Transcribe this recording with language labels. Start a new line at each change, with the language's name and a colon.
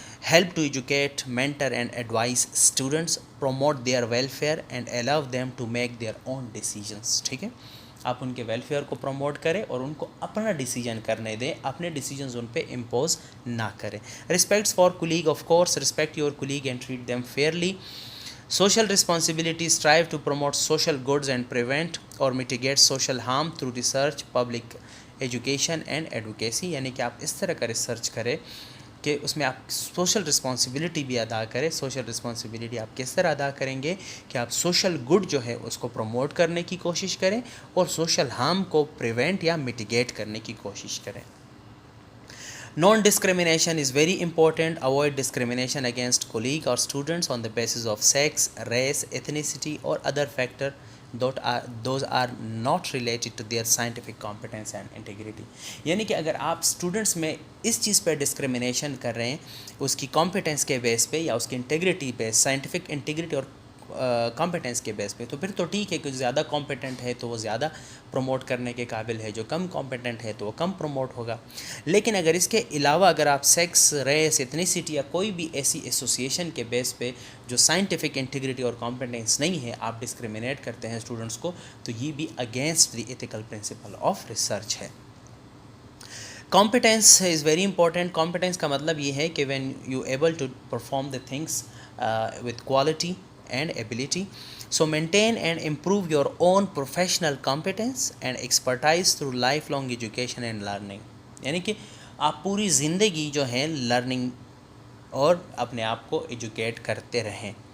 English: Help to educate, mentor and advise students, promote their welfare and allow them to make their own decisions.
Urdu: ٹھیک ہے, آپ ان کے welfare کو promote کریں اور ان کو اپنا ڈیسیجن کرنے دیں, اپنے ڈیسیجنز ان پہ امپوز نہ کریں.
English: Respects for colleague, of course respect your colleague and treat them fairly. Social responsibility, strive to promote social goods and prevent or mitigate social harm through research, public education and advocacy.
Urdu: یعنی کہ آپ اس طرح کا research کریں کہ اس میں آپ social responsibility بھی ادا کریں. سوشل رسپانسبلٹی آپ کس طرح ادا کریں گے کہ آپ سوشل گڈ جو ہے اس کو پروموٹ کرنے کی کوشش کریں اور سوشل ہارم کو پریونٹ یا میٹیگیٹ کرنے کی کوشش کریں.
English: Non discrimination is very important. Avoid discrimination against colleagues or students on the basis of sex, race, ethnicity or other factor those are not related to their scientific competence and integrity.
Urdu: یعنی کہ اگر آپ students میں اس چیز پہ discrimination کر رہے ہیں اس کی کمپیٹنس کے بیس پہ یا اس کی انٹیگریٹی پہ, سائنٹیفک انٹیگریٹی اور کمپیٹنس کے بیس پہ, تو پھر تو ٹھیک ہے کہ زیادہ کمپیٹنٹ ہے تو وہ زیادہ پروموٹ کرنے کے قابل ہے, جو کم کمپیٹنٹ ہے تو وہ کم پروموٹ ہوگا. لیکن اگر اس کے علاوہ اگر آپ سیکس, ریس, ایتھنیسٹی یا کوئی بھی ایسی ایسوسیشن کے بیس پہ جو سائنٹیفک انٹیگریٹی اور کمپیٹنس نہیں ہے آپ ڈسکریمنیٹ کرتے ہیں اسٹوڈنٹس کو, تو یہ بھی
English: against the ethical principle of research
Urdu: ہے.
English: Competence is very important.
Urdu: Competence کا مطلب یہ ہے کہ
English: When you able to perform the things with quality and ability. So maintain and improve your own professional competence and expertise through lifelong education and learning.
Urdu: یعنی کہ آپ پوری زندگی جو ہے لرننگ اور اپنے آپ کو ایجوکیٹ کرتے رہیں.